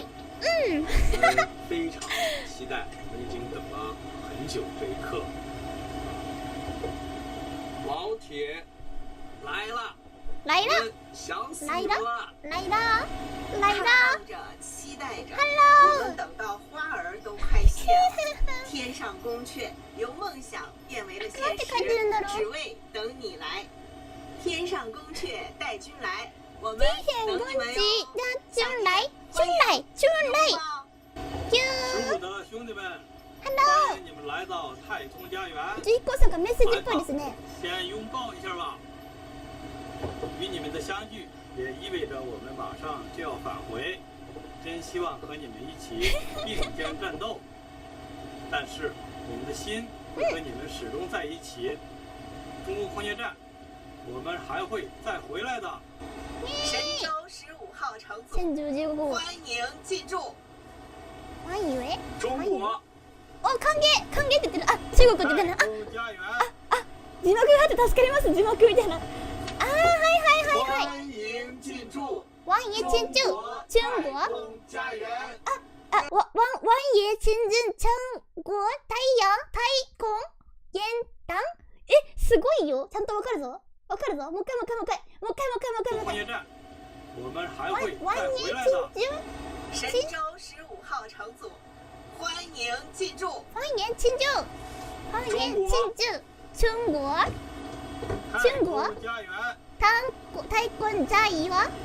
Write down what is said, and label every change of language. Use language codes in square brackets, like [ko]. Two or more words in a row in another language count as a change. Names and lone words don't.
[zh] 非常期待，我们已经等了很久这一刻。老铁来了，来了，想死来了，来了，来了，期待着 Hello 我们等到花儿都开谢了，天上宫阙由梦想变为了现实，只为等你来。天上宫阙带君来，我们等你们哟！君来，君来，君来。十五的兄弟们 Hello 欢迎你们来到太空家园。 [ja] Jiuquan さんがメッセージっぽいですね。 [zh] 先拥抱一下吧。与你们的相聚也意味着我们马上就要返回，真希望和你们一起并肩战斗。但是我们的心会和你们始终在一起。中国空间站，我们还会再回来的。神舟15号乘组，神舟15号欢迎进驻。欢迎中国。 [ja] 歓迎って言ってる。あ、中国って言ってる。字幕があって助かります。字幕みたいな。はい。 [zh] 欢迎进驻。欢迎进驻中国。家园。欢迎进驻中国太空現団。 [ja] すごいよ。ちゃんとわかるぞ。もう一回。 [zh] 空间站，我们还会再欢迎回来的。神舟15号乘组，欢迎进驻。欢迎进驻。欢迎进驻中国。中国。太空家园。